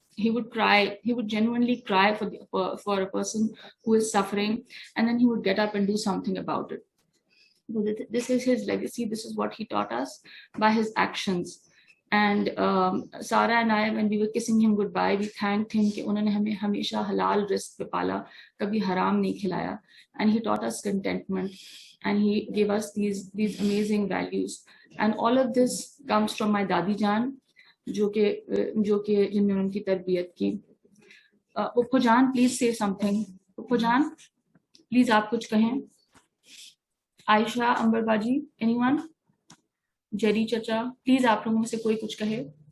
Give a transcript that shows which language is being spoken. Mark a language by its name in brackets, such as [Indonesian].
[English] He would cry, he would genuinely cry for a person who is suffering, and then he would get up and do something about it. This is his legacy. This is what he taught us by his actions. And Sarah and I, when we were kissing him goodbye, we thanked him [Urdu] کہ انہوں نے ہمیں ہمیشہ حلال رزق پہ پالا، کبھی حرام نہیں کھلایا. [English] And he taught us contentment, and he gave us these amazing values. And all of this comes from my [Urdu] دادی جان جو کہ جن نے ان کی تربیت کی. پپو جان please [English] say something. [Urdu] Pappu John please آپ کچھ کہیں. عائشہ، امبر باجی، اینی ون؟ جری چچا پلیز آپ لوگوں میں سے کوئی کچھ کہے.